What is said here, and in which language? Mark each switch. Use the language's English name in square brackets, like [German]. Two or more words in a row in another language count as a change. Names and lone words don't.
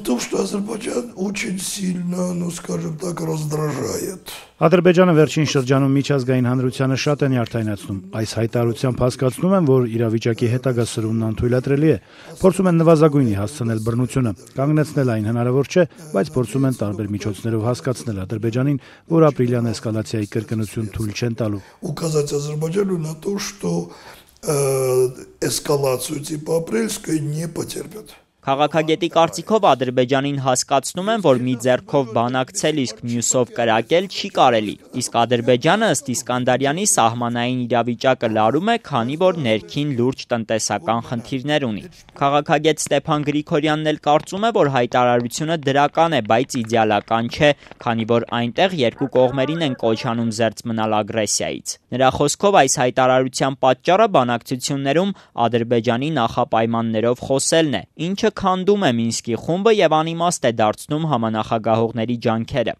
[Armenian] Ադրբեջանը վերջին շրջանում միջազգային հանրությանը շատ է նյարդայնացնում։ Այս հայտարարությամբ հասկացնում են, որ իրավիճակի հետագա սրումն անթույլատրելի է։ Փորձում են նվազագույնի հասցնել բռնությունը, կանգնեցնել այն հնարավոր չէ, բայց փորձում են տարբեր միջոցներով հասկացնել Ադրբեջանին, որ ապրիլյան էսկալացիայի կրկնություն թույլ չեն տալու։ [Russian] Указать Азербайджану на то, что эскалацию типа апрельской не потерпят. [Armenian] Քաղաքագետի կարծիքով Ադրբեջանին հասկացնում են, որ մի ձեռքով բանակցել, իսկ մյուսով կրակել չի կարելի, իսկ Ադրբեջանը ըստ Իսկանդարյանի սահմանային իրավիճակը լարում է, քանի որ ներքին լուրջ տնտեսական խնդիրներ ունի։ Քաղաքագետ Ստեփան Գրիգորյանն էլ կարծում է, որ հայտարարությունը դրական է, բայց իդեալական չէ, քանի որ այնտեղ երկու կողմերին են կոչ անում զերծ մնալ ագրեսիայից։ Նրա խոսքով այս հայտարարության պատճառը բանակցություններում Ադրբեջանի նախապայմաններով խոսելն է, ինչը քանդում է Մինսկի խումբը եւ անիմաստ է դարձնում համանախագահողների ջանքերը։